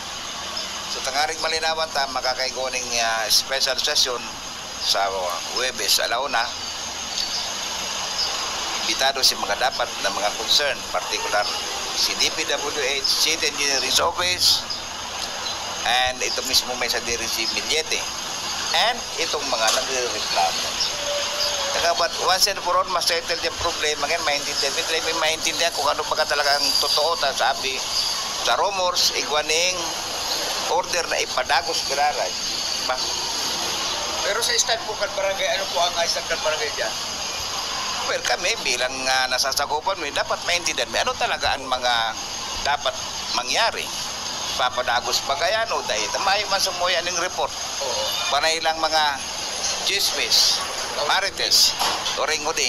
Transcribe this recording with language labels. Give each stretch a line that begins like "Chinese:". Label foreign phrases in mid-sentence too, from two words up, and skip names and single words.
Bikol: So tangaring malinawan ta, makakaigoning special session sa Huwebes, alauna. Imbitado si mga dapat na mga concern, particular si DPWH, City Engineering Office, and ito mismo may sa diri si Milyete, and itong mga nagre-reklamo.
English: But once and for all,
Filipino: ma-settle yung problema ngayon, maintindihan kung ano baga talaga ang totoo. Sabi sa rumors,
Bikol: igwaning order na ipadagos gararay. Pero sa stand po kan barangay, ano po ang stand kan barangay dyan? Well,
Filipino: kami bilang nasasakupan mo, dapat maintindihan mo ano talaga ang mga dapat mangyari.
Bikol: Papadagos pa kaya no, dahil tamayo man sumuyan ng report.
Filipino: Panay lang mga chismis, marites, turing-uding.